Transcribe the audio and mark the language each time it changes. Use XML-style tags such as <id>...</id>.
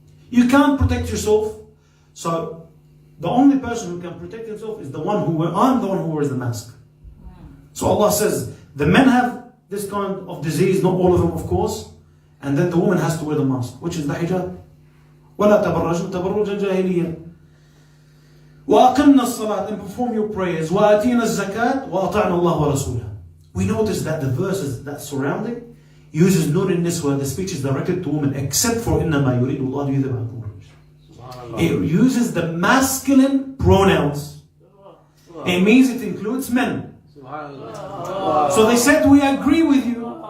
<en>You can't protect yourself. So the only person who can protect himself is the one who wears the mask. So Allah says, the men have this kind of disease, not all of them of course, and then the woman has to wear the mask, which is the hijab.</en> <ar>وَلَا تَبَرَّجْنَ تَبَرُّجَ الْجَاهِلِيَّةِ وَأَقِمْنَا الصَّلَاةَ,</ar> <en>and perform your prayers.</en> <ar>وَآتِينَا الزَّكَاةَ وَأَطَعْنَا اللَّهَ وَرَسُولَهُ.</ar> <en>We notice that the verses that surrounding uses nur in niswa, the speech is directed to women, except for</en> <ar>إِنَّمَا يُرِيدُ اللَّهُ لِيُذْهِبَ عَنكُمُ الرِّجْسَ.</ar> <en>It uses the masculine pronouns. It means it includes men. So they said, we agree with you</en>